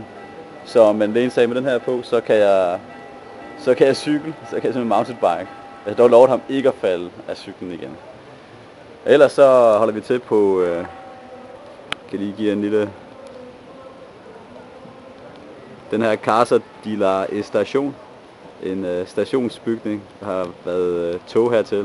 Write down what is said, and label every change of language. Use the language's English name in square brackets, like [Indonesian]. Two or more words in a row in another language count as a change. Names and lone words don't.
[Danish] Så men det eneste med den her på, så kan jeg cykle, så kan jeg simpelthen mountainbike. Jeg har dog lovet ham ikke at falde af cyklen igen. Ellers så holder vi til på, kan lige give en lille, den her Casa de la Estación, en stationsbygning, der har været tog hertil.